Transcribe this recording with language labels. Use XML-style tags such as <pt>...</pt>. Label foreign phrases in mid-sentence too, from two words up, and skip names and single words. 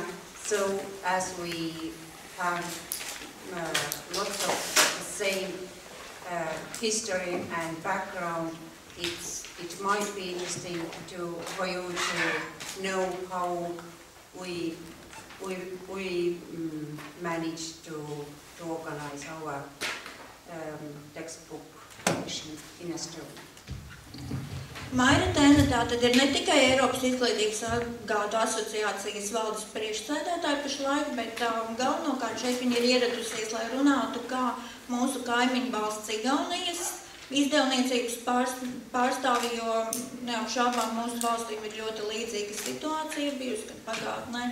<en>So as we have lots of the same history and background, it might be interesting for you to know how we managed to organize our textbook publishing in Estonia.</en> <lv>Maira Tēna tātad ir ne tikai Eiropas izglītības gādu asociācijas valdes priekšsēdētāja pašlaik, bet galvenokārt šeit viņa ir ieradusies, lai runātu, kā mūsu kaimiņu valsts Igaunijas izdevniecības pārstāvi, jo neapšaubām mūsu valstīm ir ļoti līdzīga situācija bijusi gan pagātnē.</lv>